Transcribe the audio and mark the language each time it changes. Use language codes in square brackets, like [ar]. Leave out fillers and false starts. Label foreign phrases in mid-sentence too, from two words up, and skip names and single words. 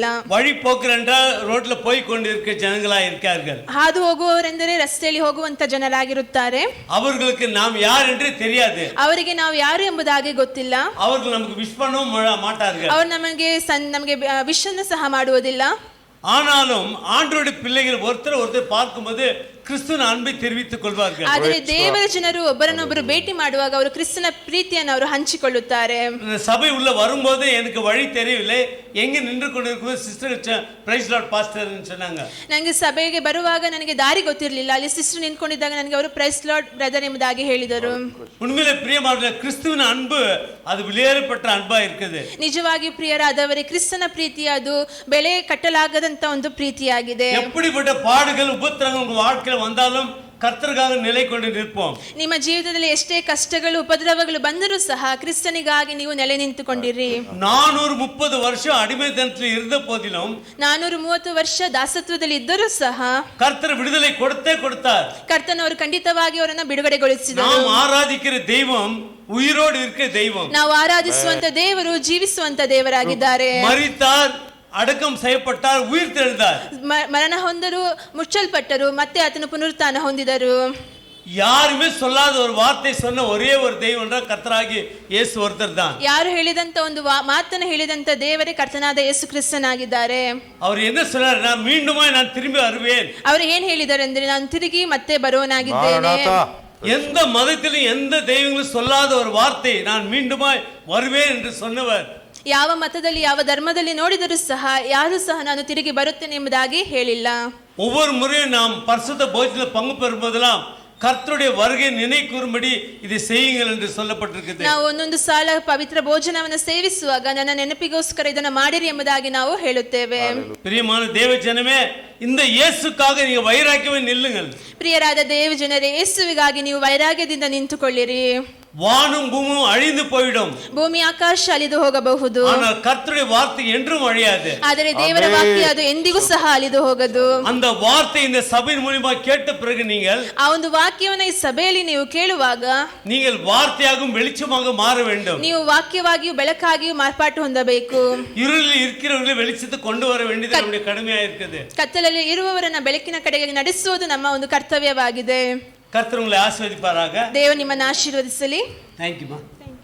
[ta] வழிபோக்கர் என்றால் ரோட்ல போய் கொண்டிருக்கிற ஜனங்களா இருக்கார்கள். [kn] ಹಾದು ಹೋಗುವವರೆಂದರೆ ರಸ್ತೆಯಲ್ಲಿ ಹೋಗುವಂತ ಜನರಾಗಿರುತ್ತಾರೆ. [ta] அவர்களுக்கு நாம் யார் என்று தெரியாது. [kn] ಅವರಿಗೆ ನಾವು ಯಾರು ಎಂಬುದಾಗಿ ಗೊತ್ತಿಲ್ಲ. [ta] அவர்கள் நமக்கு விஷ் பண்ணவும் மாட்டார்கள். [kn] ಅವರು ನಮಗೆ ವಿಶನ್ನು ಸಹ ಮಾಡುವುದಿಲ್ಲ. [ta] ஆனாலும் ஆண்டவருடைய பிள்ளைகள் ஒருத்தர் பார்க்கும்போது கிறிஸ்துவின் அன்பை தெரிவித்துக் கொள்வார்கள். [kn] ಆದರೆ ದೇವರ ಜನರು ಒಬ್ಬರನ್ನೊಬ್ಬರು ಭೇಟಿ ಮಾಡುವಾಗ ಅವರು ಕ್ರಿಸ್ತನ ಪ್ರೀತಿಯನ್ನು ಅವರು ಹಂಚಿಕೊಳ್ಳುತ್ತಾರೆ. [ta] சபை உள்ள வரும்போது எனக்கு வழி தெரியவில்லை, எங்க நின்று கொண்டிருக்கும் [en] sister praise Lord pastor [ta] சொன்னாங்க. [kn] ನನಗೆ ಸಭೆಗೆ ಬರುವಾಗ ನನಗೆ ದಾರಿ ಗೊತ್ತಿರಲಿಲ್ಲ, ಅಲ್ಲಿ ಸಿಸ್ಟರ್ ನಿಂತ್ಕೊಂಡಿದ್ದಾಗ ನನಗೆ ಅವರು [en] praise Lord brother [kn] ಎಂಬುದಾಗಿ ಹೇಳಿದರು. [ta] உண்மையிலே பிரியமானவர்களே, கிறிஸ்துவின் அன்பு அது வெளியேறப்பட்ட அன்பா இருக்குது. [kn] ನಿಜವಾಗಿ ಪ್ರಿಯರಾದವರೇ, ಕ್ರಿಸ್ತನ ಪ್ರೀತಿ ಅದು ಬೆಲೆ ಕಟ್ಟಲಾಗದಂತ ಒಂದು ಪ್ರೀತಿಯಾಗಿದೆ. [ta] எப்படிப்பட்ட பாடுகள் உபத்திரங்கள் உங்க வாழ்க்கையில வந்தாலும் கர்த்தருக்காக நிலை கொண்டு நிற்போம். [kn] ನಿಮ್ಮ ಜೀವಿತದಲ್ಲಿ ಎಷ್ಟೇ ಕಷ್ಟಗಳು ಉಪದ್ರವಗಳು ಬಂದರೂ ಸಹ ಕ್ರಿಸ್ತನಿಗಾಗಿ ನೀವು ನೆಲೆ ನಿಂತುಕೊಂಡಿರಿ. [ta] 430 வருஷம் அடிமைத்தனத்தில் இருந்த போதிலும், [kn] 430 ವರ್ಷ ದಾಸತ್ವದಲ್ಲಿ ಇದ್ದರೂ ಸಹ [ta] கர்த்தர் விடுதலை கொடுத்தார். [kn] ಕರ್ತನವರು ಖಂಡಿತವಾಗಿ ಅವರನ್ನು ಬಿಡುಗಡೆಗೊಳಿಸಿದರು. [ta] நாம் ஆராதிக்கிற தெய்வம் உயிரோடு இருக்கிற தெய்வம். [kn] ನಾವು ಆರಾಧಿಸುವಂತ ದೇವರು ಜೀವಿಸುವಂತ ದೇವರಾಗಿದ್ದಾರೆ. [ta] மரித்தார், அடக்கம் செய்யப்பட்டார், உயிர் தெழுந்தார். [kn] ಮರಣ ಹೊಂದರು, ಮುಚ್ಚಲ್ಪಟ್ಟರು, ಮತ್ತೆ ಆತನು ಪುನರುತ್ಥಾನ ಹೊಂದಿದರು. [ta] யாருமே சொல்லாத ஒரு வார்த்தை சொன்ன ஒரே ஒரு தெய்வம் என்றால் கர்த்தராகிய இயேசு ஒருத்தர் தான். [kn] ಯಾರು ಹೇಳಿದಂತ ಒಂದು ಮಾತನ್ನು ಹೇಳಿದಂತ ದೇವರೇ ಕರ್ತನಾದ ಯೇಸು ಕ್ರಿಸ್ತನಾಗಿದ್ದಾರೆ. [ta] அவர் என்ன சொன்னார்? நான் மீண்டுமாய் நான் திரும்பி வருவேன். [kn] ಅವರು ಏನ್ ಹೇಳಿದ್ದಾರೆ ಅಂದ್ರೆ, ನಾನು ತಿರುಗಿ ಮತ್ತೆ ಬರುವನಾಗಿದ್ದೇನೆ. [ta] எந்த மதத்திலும் எந்த தெய்வங்களும் சொல்லாத ஒரு வார்த்தை, நான் மீண்டுமாய் வருவேன் என்று சொன்னவர். [kn] ಯಾವ ಮತದಲ್ಲಿ ಯಾವ ಧರ್ಮದಲ್ಲಿ ನೋಡಿದರೂ ಸಹ ಯಾರು ಸಹ ನಾನು ತಿರುಗಿ ಬರುತ್ತೇನೆ ಎಂಬುದಾಗಿ ಹೇಳಿಲ್ಲ. [ta] ஒவ்வொரு முறையும் நாம் பரிசுத்த போஜனத்தில் பங்கு பெறும்போதெல்லாம் கர்த்தருடைய வருகை நினை கூறும்படி இதை செய்யுங்கள் என்று சொல்லப்பட்டிருக்கிறது. [kn] ನಾವು ಒಂದೊಂದು ಸಾಲ ಪವಿತ್ರ ಭೋಜನವನ್ನು ಸೇವಿಸುವಾಗ ನನ್ನ ನೆನಪಿಗೋಸ್ಕರ ಇದನ್ನು ಮಾಡಿರಿ ಎಂಬುದಾಗಿ ನಾವು ಹೇಳುತ್ತೇವೆ. [ta] பிரியமான தேவ ஜனமே, இந்த இயேசுக்காக நீங்க வைராக்கியமே நில்லுங்கள். [kn] ಪ್ರಿಯರಾದ ದೇವ ಜನರೇ, ಯೇಸುವಿಗಾಗಿ ನೀವು ವೈರಾಗ್ಯದಿಂದ ನಿಂತುಕೊಳ್ಳಿರಿ. [ta] வானும் பூமியும் அழிந்து போயிடும், [kn] ಭೂಮಿ ಆಕಾಶ ಅಳಿದು ಹೋಗಬಹುದು, [ta] ஆனால் கர்த்தருடைய வார்த்தை என்றும் அழியாது. [kn] ಆದರೆ ದೇವರ ವಾಕ್ಯ ಅದು ಎಂದಿಗೂ ಸಹ ಅಳಿದು ಹೋಗದು. [ta] அந்த வார்த்தை இந்த சபையின் மூலமா கேட்ட பிறகு நீங்கள் [kn] ಆ ಒಂದು ವಾಕ್ಯವನ್ನು ಈ ಸಭೆಯಲ್ಲಿ ನೀವು ಕೇಳುವಾಗ [ta] நீங்கள் வார்த்தையாகவும் வெளிச்சமாக மாற வேண்டும். [kn] ನೀವು ವಾಕ್ಯವಾಗಿಯೂ ಬೆಳಕಾಗಿಯೂ ಮಾರ್ಪಾಟು ಹೊಂದಬೇಕು. [ta] இருளில் இருக்கிறவர்களை வெளிச்சத்தை கொண்டு வர வேண்டியது நம்முடைய கடமையா இருக்குது. [kn] ಕತ್ತಲಲ್ಲಿ ಇರುವವರನ್ನ ಬೆಳಕಿನ ಕಡೆಗೆ ನಡೆಸುವುದು ನಮ್ಮ ಒಂದು ಕರ್ತವ್ಯವಾಗಿದೆ. [ta] கர்த்தர் உங்களை ஆசீர்வதிப்பாராக. [kn] ದೇವರು ನಿಮ್ಮನ್ನು ಆಶೀರ್ವದಿಸಲಿ. [en] Thank you, ma.